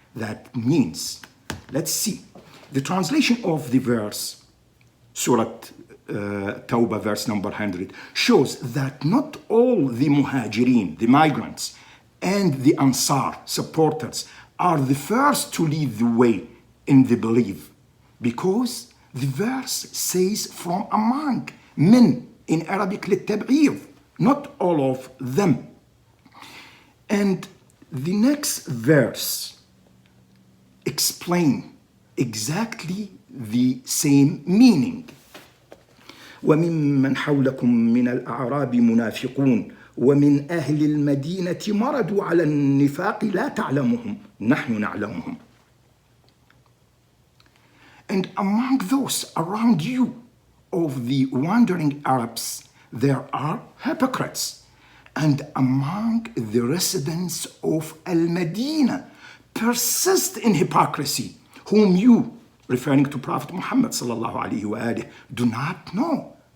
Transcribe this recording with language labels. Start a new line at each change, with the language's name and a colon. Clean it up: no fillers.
English: That means, let's see, the translation of the verse, Surah Tawbah, verse number 100, shows that not all the Muhajirin, the migrants, and the Ansar, supporters, are the first to lead the way in the belief, because the verse says from among men, in Arabic للتبعيض, not all of them. And the next verse explain exactly the same meaning.
Arabic: وممن حولكم من الأعراب منافقون ومن أهل المدينة مردوا على النفاق لا تعلمهم نحن نعلمهم.
English: And among those around you of the wandering Arabs, there are hypocrites. And among the residents of Al-Madinah persist in hypocrisy, whom you, referring to Prophet Muhammad
Arabic: sallallahu alaihi wasallam,
English: do not know.